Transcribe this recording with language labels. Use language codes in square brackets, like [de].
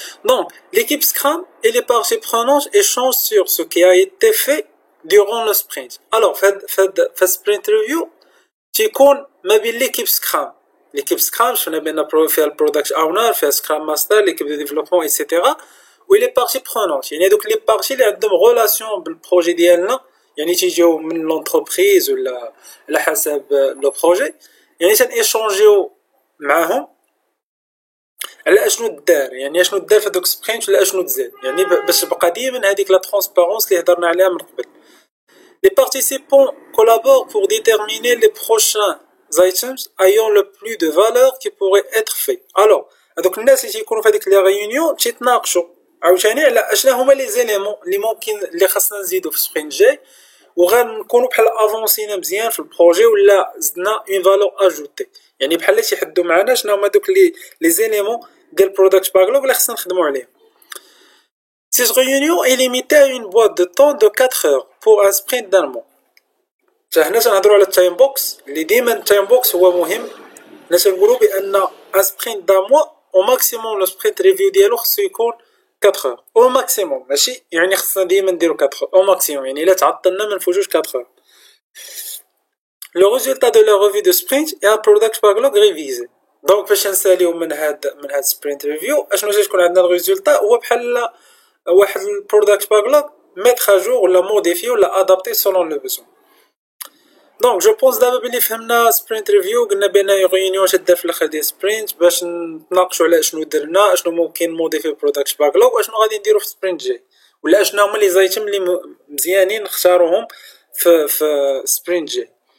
[fr] Donc, l'équipe Scrum et les parties prenantes échangent sur ce qui a été fait durant le sprint. Alors, fait sprint review [ar] تيكون ما بين [fr] l'équipe Scrum. [ar] L'équipe Scrum شفنا بان فيها البرودكت اونر، فيها سكرام ماستر، [fr] l'équipe de développement etc. [ar] و [fr] لي بارتي برونونت، [ar] يعني دوك لي بارتي اللي عندهم غولاسيون بالبروجي ديالنا، يعني تيجيو من لونتربريز ولا على حسب لو بروجي، يعني تنيشونجيو معاهم على اشنو دار، يعني اشنو دار في دوك سبرينت ولا اشنو تزاد، يعني باش تبقى ديما هذيك لا ترونسبارونس اللي هضرنا عليها من قبل. [fr] Les participants collaborent pour déterminer les prochains items ayant le plus de valeur qui pourraient être faits. [ar] Alors هذوك الناس اللي تيكونوا في هذيك لي ريونيون تيتناقشوا عاوتاني على اشنا هما لي زيليمون اللي ممكن اللي خاصنا نزيدو في السبرينت جاي، وغنكونوا بحال افونسينا مزيان في البروجي ولا زدنا [fr] اون فالور اجوتي، [ar] يعني بحال تيحدوا معنا شنو هما دوك لي زيليمون ديال البرودكت باكلوغ اللي خاصنا نخدموا عليهم. [fr] Cette réunion est limitée à une boîte de temps de 4 heures pour un sprint d'un mois. [ar] حنا تنهضروا على التايم بوكس اللي ديما التايم بوكس هو مهم. الناس نقولوا بان [fr] ان سبرينت دا موا [ar] او ماكسيموم لو سبرينت ريفيو ديالو خصو يكون 4 heures او ماكسيموم، ماشي يعني خصنا ديما نديرو 4 heures او ماكسيموم، يعني الا تعطلنا ما نفوتوش 4 heures. [fr] Le résultat de la revue de sprint est un product backlog révisé. [ar] Donc باش نساليو من هاد سبرينت ريفيو اشنو تكون عندنا الريزولتا هو بحال واحد البرودكت باكلوغ [fr] ميتر جور ولا موديفي ولا ادابتي سولون لو بوزون. [ar] دونك [fr] جو بونس [ar] دابا بلي فهمنا سبرينت ريفيو، قلنا بان ريونيون تدار في الاخر ديال سبرينت باش نتناقشوا على شنو درنا، اشنو ممكن موديفي البرودكت باكلوغ، واشنو غادي نديرو في سبرينت جاي، ولا اشنو هما لي زايتم اللي مزيانين نختاروهم في سبرينت جاي.